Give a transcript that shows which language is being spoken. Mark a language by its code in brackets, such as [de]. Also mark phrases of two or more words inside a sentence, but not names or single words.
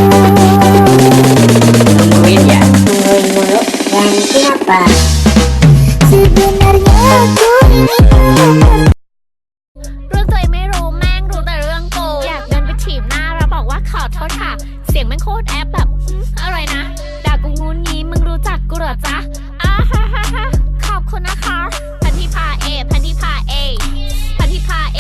[id] Tungguin ya. Tungguin mulu, yang siapa? Sebenarnya aku ini [th] เรื่องตัวเองไม่รู้แม่งรู้แต่เรื่องกูอยากเดินไปถีบหน้าแล้วบอกว่าขอโทษค่ะเสียงแม่งโคตรแอปแบบอะไรนะด่ากูงูงี้มึงรู้จักกูเหรอจ๊ะฮ่าฮ่าขอบคุณนะคะพันธิพาเอพันธิพาเอพันธิพาเอ